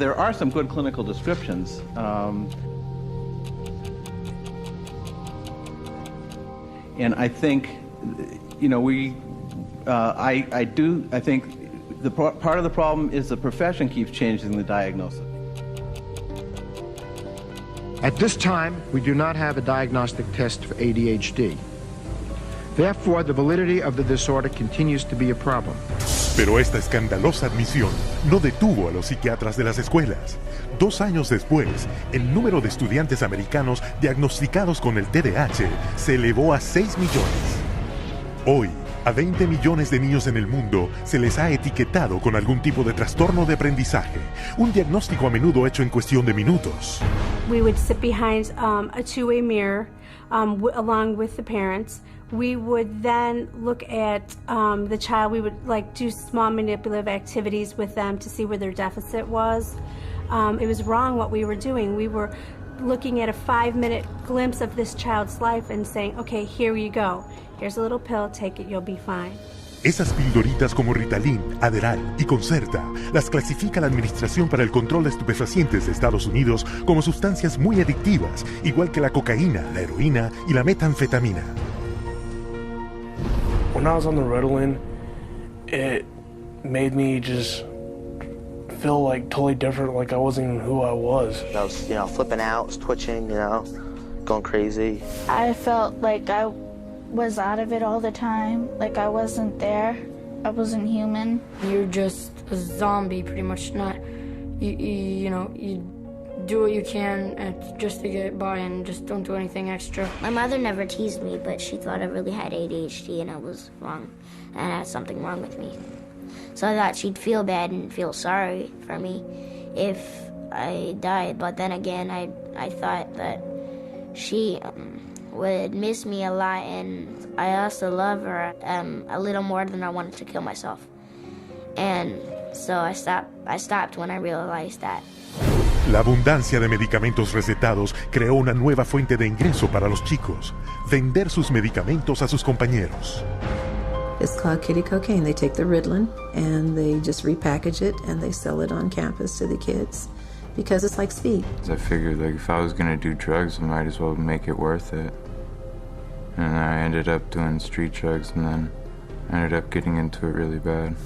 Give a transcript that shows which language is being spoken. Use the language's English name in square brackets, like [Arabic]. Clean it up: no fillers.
[English] There are some good clinical descriptions. And I think, I think part of the problem is the profession keeps changing the diagnosis. At this time, we do not have a diagnostic test for ADHD. Therefore, the validity of the disorder continues to be a problem. [Spanish] Pero esta escandalosa admisión no detuvo a los psiquiatras de las escuelas. 2 años después, el número de estudiantes americanos diagnosticados con el TDAH se elevó a 6 millones. Hoy, a 20 millones de niños en el mundo se les ha etiquetado con algún tipo de trastorno de aprendizaje, un diagnóstico a menudo hecho en cuestión de minutos. [English] We would sit behind a two-way mirror along with the parents. We would then look at the child. We would do small manipulative activities with them to see where their deficit was. It was wrong what we were doing. We were looking at a 5-minute glimpse of this child's life and saying, okay, here you go. Here's a little pill, take it, you'll be fine. [Spanish] Esas pildoritas como Ritalin, Adderall y Concerta las clasifica la Administración para el Control de Estupefacientes de Estados Unidos como sustancias muy adictivas, igual que la cocaína, la heroína y la metanfetamina. [English] When I was on the Ritalin, it made me just feel totally different, like I wasn't even who I was. I was, flipping out, was twitching, going crazy. I felt like I was out of it all the time, like I wasn't there, I wasn't human. You're just a zombie, pretty much. You do what you can just to get by and just don't do anything extra. My mother never teased me, but she thought I really had ADHD and I was wrong, and I had something wrong with me. So I thought she'd feel bad and feel sorry for me if I died, but then again, I thought that she would miss me a lot, and I also love her a little more than I wanted to kill myself. And so I stopped when I realized that. [Spanish] La abundancia de medicamentos recetados creó una nueva fuente de ingreso para los chicos: vender sus medicamentos a sus compañeros. [English] It's called kitty cocaine. They take the Ritalin and they just repackage it and they sell it on campus to the kids because it's like speed. I figured if I was going to do drugs, I might as well make it worth it. And I ended up doing street drugs, and then I ended up getting into it really bad.